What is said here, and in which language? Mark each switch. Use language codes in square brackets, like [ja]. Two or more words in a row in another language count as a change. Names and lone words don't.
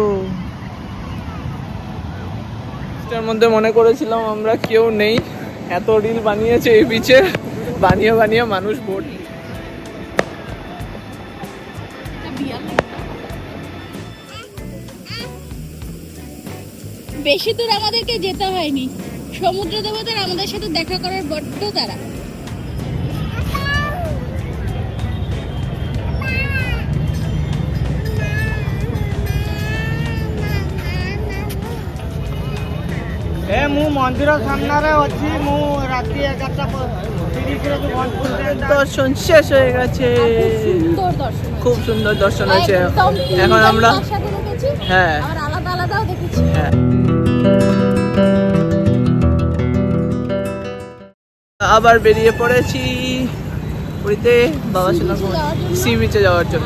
[bn] এটার মধ্যে মনে করেছিলাম আমরা কেউ নেই, এত রিল বানিয়েছে এই বিচে, বানিয়ে বানিয়ে মানুষ বোট। বেশি দূর আমাদেরকে যেতে হয়নি, সমুদ্র দেবতার আমাদের সাথে দেখা করার বড্ড তারা। [or] ମୁଁ ମନ୍ଦିର ସାମ୍ନାରେ ଅଛି। ମୁଁ ରାତି 11:30 [bn] দর্শন শেষ হয়ে গেছে, সুন্দর দর্শন, খুব সুন্দর দর্শন হয়েছে। একদম এখন আমরা একসাথে দেখেছি, হ্যাঁ আর আলাদা আলাদাও দেখেছি। হ্যাঁ আবার বেরিয়ে পড়েছি পুরীতে বাবার সঙ্গে সি বিচে যাওয়ার জন্য।